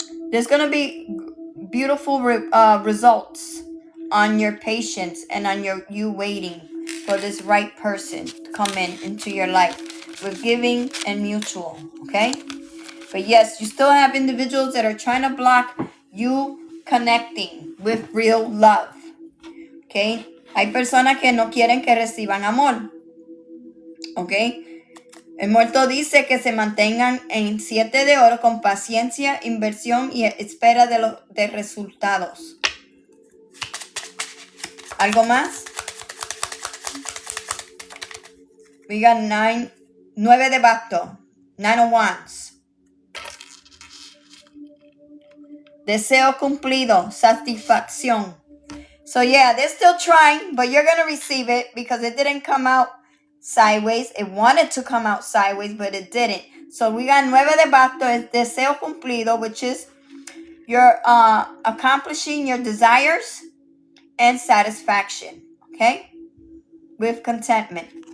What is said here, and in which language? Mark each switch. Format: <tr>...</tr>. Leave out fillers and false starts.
<en>There's going to be beautiful results on your patience and on you waiting for this right person to come into your life with giving and mutual. Okay? But yes, you still have individuals that are trying to block you connecting with real love. Okay? Hay personas que no quieren que reciban amor.</en> <es>¿ok? El muerto dice que se mantengan en 7 de oro con paciencia, inversión y espera de resultados. ¿Algo más?</es> <en>We got 9 de basto. 9 of wands.</en> <es>Deseo cumplido, satisfacción.</es> <en>So yeah, they're still trying, but you're going to receive it because it didn't come out sideways. It wanted to come out sideways, but it didn't. So we got 9 de basto, es deseo cumplido, which is you're accomplishing your desires and satisfaction, okay? With contentment.</en>